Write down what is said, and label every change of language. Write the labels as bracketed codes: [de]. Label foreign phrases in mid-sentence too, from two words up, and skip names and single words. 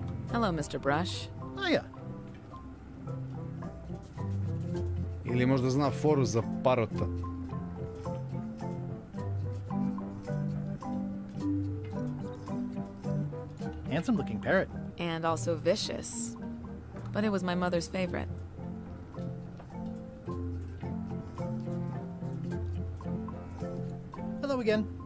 [en] Hello, Mr. Brush. Hiya. [sr] Ili možda zna foru za parota. [en] Handsome looking parrot. And also vicious. But it was my mother's favorite. Hello again.